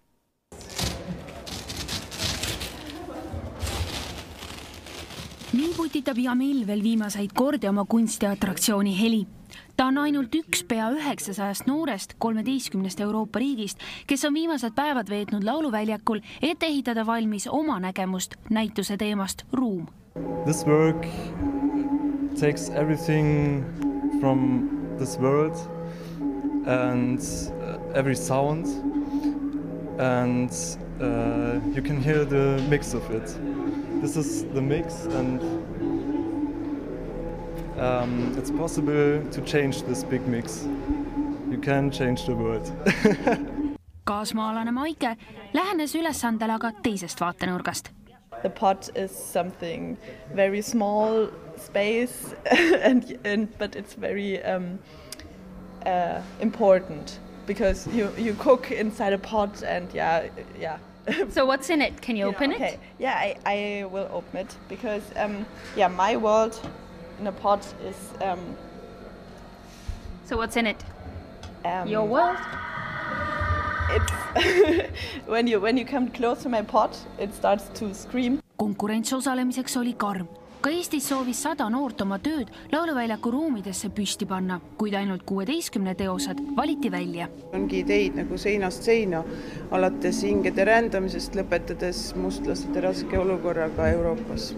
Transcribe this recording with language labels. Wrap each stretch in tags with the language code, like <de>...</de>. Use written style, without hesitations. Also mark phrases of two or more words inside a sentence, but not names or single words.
<et>Nii putitab Jamil veel viimaseid kordi oma kunstiatraktsiooni heli. Ta on ainult üks pea 900 noorest 13 Euroopa riigist, kes on viimased päevad veetnud Lauluväljakul, et ehitada valmis oma nägemust näituse teemast ruum.</et> <en>This work takes everything from this world and every sound and you can hear the mix of it. This is the mix and it's possible to change this big mix. You can change the world.</en> <et>Kaasmaalane Maike lähenes ülesandele aga teisest vaatenurgast.</et> <en>The pot is something very small space, but it's very important because you cook inside a pot and yeah. So what's in it? Can you open it? Yeah, I will open it because my world in a pot is. So what's in it? Your world? It's when you come close to my pot, it starts to scream.</en> <et>Konkurents osalemiseks oli karm. Ka Eestis soovis 100 noort oma tööd Lauluväljaku ruumidesse püsti panna, kuid ainult 16 teosed valiti välja. Ongi ideid nagu seinast seina, alates hingede rändamisest lõpetades mustlaste raske olukorraga Euroopas.</et>